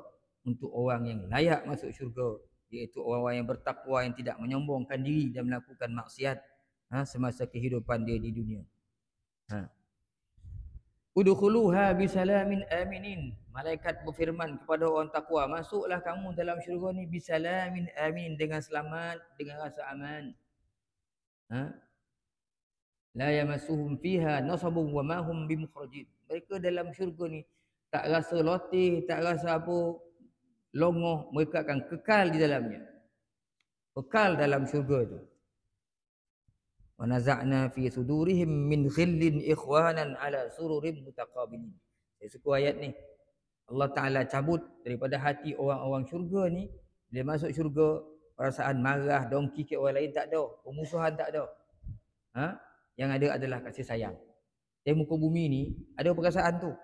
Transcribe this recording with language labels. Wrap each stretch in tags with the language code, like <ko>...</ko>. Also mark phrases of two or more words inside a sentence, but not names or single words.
<ms>Untuk orang yang layak masuk syurga, iaitu orang-orang yang bertakwa, yang tidak menyombongkan diri dan melakukan maksiat semasa kehidupan dia di dunia.</ms> <ar>ادخلوها بسلام آمنين.</ar> <ms>Malaikat berfirman kepada orang takwa, masuklah kamu dalam syurga ni</ms> <ar>بسلام آمنين,</ar> <ms>dengan selamat, dengan rasa aman.</ms> <ar>لا يمسهم فيها نصب وما هم بمخرجين.</ar> <ms>Mereka dalam syurga ni tak rasa letih, tak rasa apa longoh, mereka akan kekal di dalamnya. Kekal dalam syurga tu.</ms> <ar>ونزعنا في صدورهم من غل إخوانا على سرر متقابلين.</ar> <ms>Saya suka ayat ni. Allah Ta'ala cabut daripada hati orang-orang syurga ni, bila masuk syurga, perasaan marah, dongki ke orang lain tak ada. Pemusuhan tak ada. Yang ada adalah kasih sayang. Di muka bumi ni ada perasaan tu.</ms>